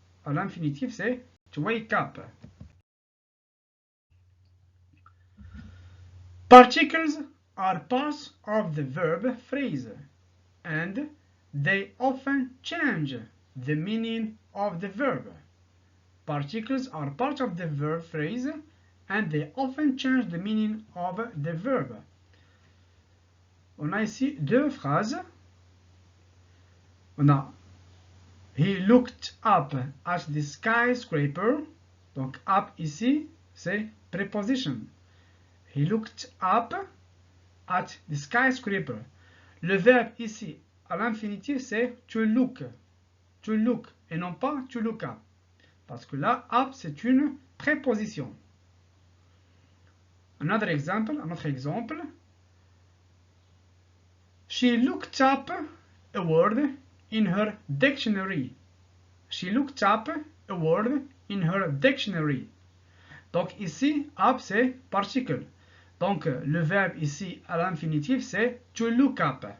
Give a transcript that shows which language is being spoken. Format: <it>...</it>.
<fr>À l'infinitif, c'est</fr> <en>to wake up. Particles are parts of the verb phrase, and they often change the meaning of the verb. Particles are part of the verb phrase, and they often change the meaning of the verb.</en> <fr>On a ici deux phrases. On a</fr> <en>He looked up at the skyscraper.</en> <fr>Donc up ici, c'est preposition.</fr> <en>He looked up at the skyscraper.</en> <fr>Le verbe ici, à l'infinitif, c'est</fr> <en>to look. To look,</en> <fr>et non pas</fr> <en>to look up.</en> <fr>Parce que là, up, c'est une préposition. Un autre exemple.</fr> <en>She looked up a word in her dictionary. She looked up a word in her dictionary.</en> <fr>Donc ici, up, c'est particle. Donc le verbe ici à l'infinitif, c'est</fr> <en>to look up.</en>